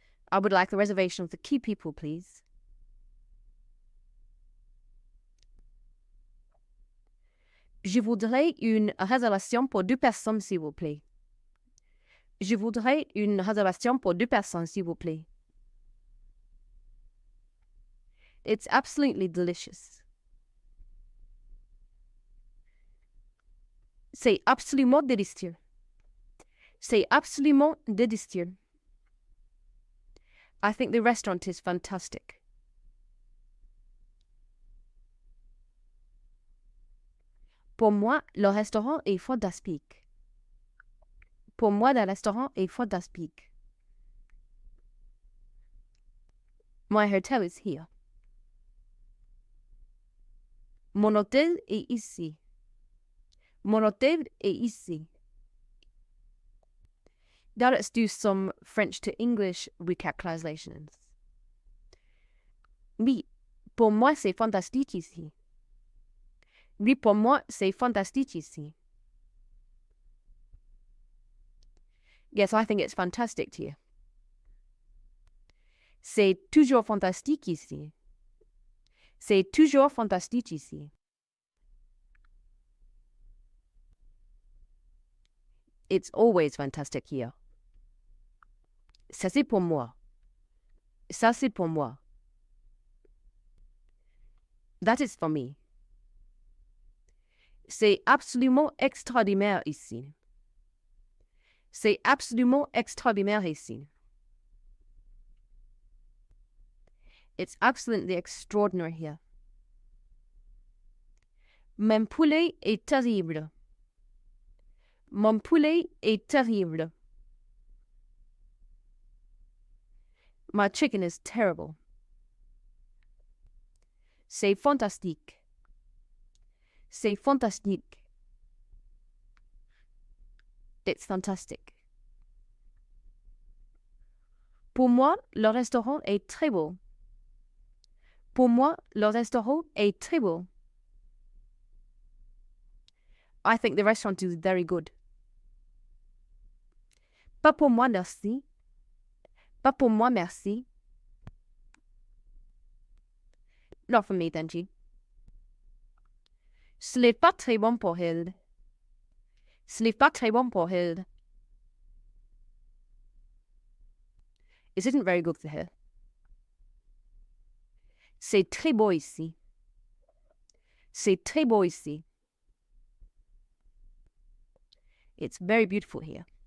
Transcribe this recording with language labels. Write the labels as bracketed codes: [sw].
[en] I would like the reservation for 2 people, please. [fr] Je voudrais une réservation pour 2 personnes, s'il vous plaît. Je voudrais une réservation pour 2 personnes, s'il vous plaît. [en] It's absolutely delicious. [fr] C'est absolument délicieux. C'est absolument délicieux. [en] I think the restaurant is fantastic. [fr] Pour moi, le restaurant est fantastique. Pour moi, le restaurant est fantastique. [en] My hotel is here. [fr] Mon hôtel est ici. Mon hôtel est ici. [en] Now let's do some French to English recap translations. [fr] Oui, pour moi c'est fantastique ici. Oui, pour moi c'est fantastique ici. [en] Yes, I think it's fantastic here. [fr] C'est toujours fantastique ici. C'est toujours fantastique ici. [en] It's always fantastic here. [fr] Ça c'est pour moi. Ça c'est pour moi. [en] That is for me. [fr] C'est absolument extraordinaire ici. C'est absolument extraordinaire ici. [en] It's absolutely extraordinary here. [fr] Mon poulet est terrible. Mon poulet est terrible. [en] My chicken is terrible. [fr] C'est fantastique. C'est fantastique. [en] It's fantastic. [fr] Pour moi, le restaurant est très beau. Pour moi, le restaurant est très beau. [en] I think the restaurant is very good. [fr] Pas pour moi, merci. Pas pour moi, merci. [en] Not for me, thank you. [fr] Ce n'est pas très bon pour elle. Ce n'est pas très bon pour elle. [en] It isn't very good for her. [fr] C'est très beau ici. C'est très beau ici. [en] It's very beautiful here.